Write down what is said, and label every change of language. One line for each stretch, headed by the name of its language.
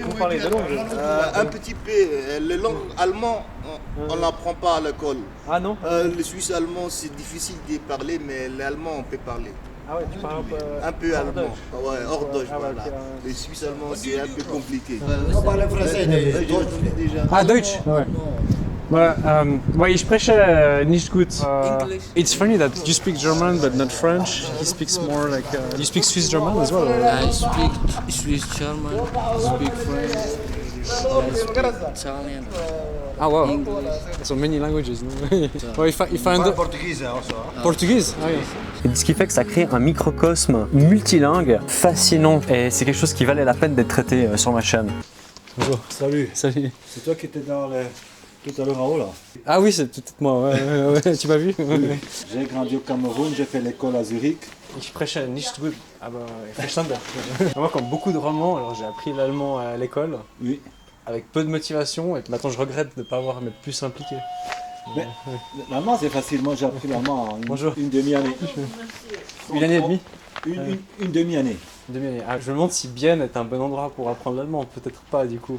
French: Vous parlez de langue un petit peu. Les langues allemandes, on n'apprend pas à l'école. Ah non Le suisse allemand, c'est difficile de parler, mais l'allemand, on peut parler. Ah ouais, tu parles un peu allemand. Ouais, hors Deutsch, voilà. Le suisse allemand, c'est un peu compliqué. On parle français déjà. Ah, Deutsch ouais.
German: Well, ich spreche nicht gut.
English: It's funny that you speak German but not French. He speaks more like. You speak Swiss German as well? I speak Swiss German, I speak French, I speak Italian. Ah wow. English. So many languages. Well, if I
French: portugais also. Portuguese? Ah oui. Et ce qui fait que ça crée un microcosme multilingue fascinant. Et c'est quelque chose qui valait la peine d'être traité sur ma chaîne. Bonjour. Salut. Salut. C'est toi qui étais dans le... tout à l'heure en haut là. Ah oui, c'est peut-être moi, ouais, tu m'as vu? J'ai grandi au Cameroun, j'ai fait l'école à Zurich.
German: Ich spreche nicht gut, aber verstanden.
French: Moi, comme beaucoup de romans, alors j'ai appris l'allemand à l'école. Oui. Avec peu de motivation, et maintenant je regrette de ne pas avoir m'être plus impliqué. Mais l'allemand c'est facile, moi j'ai appris l'allemand en une demi-année. Une année et demie? Une demi-année. Ah, je me demande si Bienne est un bon endroit pour apprendre l'allemand, peut-être pas du coup.